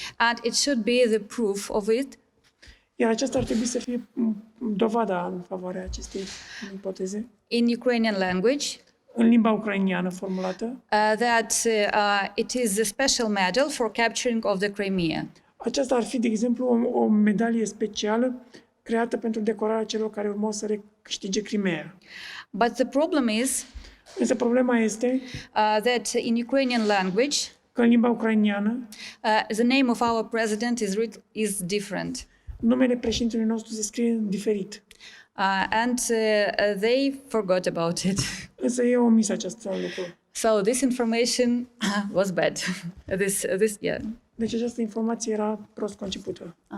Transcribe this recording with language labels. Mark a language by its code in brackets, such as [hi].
[en] And it should be the proof of it. [ro] Iar aceasta ar trebui să fie dovada în favoarea acestei ipoteze. [en] In Ukrainian language, [ro] În limba ucrainiană formulată, [en] that it is a special medal for capturing of the Crimea. [ro] aceasta ar fi, de exemplu, o medalie specială creată pentru decorarea celor care urmau să recâștige Crimea. [en] But the problem is [ro] Însă problema este [en] that in Ukrainian language, [ro] că în limba ucrainiană [en] the name of our president is different. [ro] numele președintelui nostru se scrie diferit. [en] And they forgot about it. [ro] Însă ei au omis acest lucru. [en] So this information was bad. Yeah. [ro] Deci această informație era prost concepută.